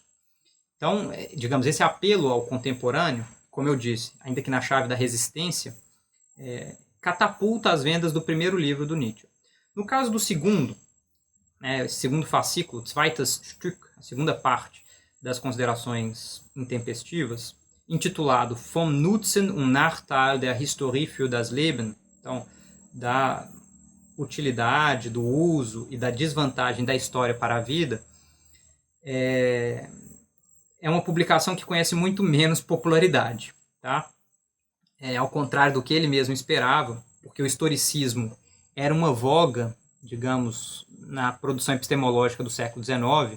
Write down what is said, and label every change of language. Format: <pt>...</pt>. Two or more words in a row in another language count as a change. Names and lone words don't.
<pt>Então, digamos, esse apelo ao contemporâneo, como eu disse, ainda que na chave da resistência, catapulta as vendas do primeiro livro do Nietzsche. No caso do segundo, esse segundo fascículo,</pt> <de>Zweites Stück,</de> <pt>a segunda parte das considerações intempestivas, intitulado Vom Nutzen und Nachteil der Historie für das Leben, então, da utilidade, do uso e da desvantagem da história para a vida, é uma publicação que conhece muito menos popularidade, tá? Ao contrário do que ele mesmo esperava, porque o historicismo era uma voga, digamos, na produção epistemológica do século XIX.</pt>